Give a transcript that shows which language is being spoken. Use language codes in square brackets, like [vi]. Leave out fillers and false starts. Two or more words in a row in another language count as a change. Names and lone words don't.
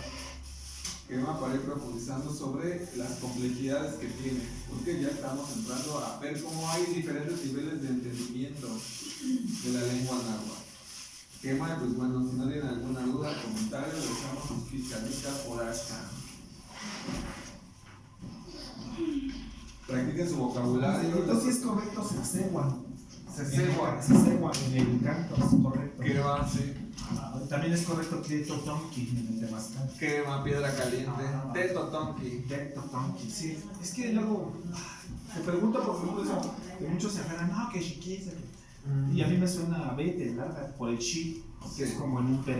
[es] Que va para ir profundizando sobre las complejidades que tiene, porque ya estamos entrando a ver cómo hay diferentes niveles de entendimiento de la lengua náhuatl. Quema, pues bueno, si no tienen alguna duda, comentario, dejamos sus fiscalitas por acá. Practiquen su vocabulario. Entonces sí es correcto, [nah] se cegua. Se cegua. Se cegua [es] en el canto, es correcto. ¿Qué va? Sí. También es correcto que totonki en el temazcal. Quema, piedra caliente. Tetotonki. Totonki, sí. Es que luego te pregunto por ejemplo eso, que muchos se aferran, no, que chiquisa. Y a mí me suena a vete, ¿verdad? Por el chi, que es como el imperativo.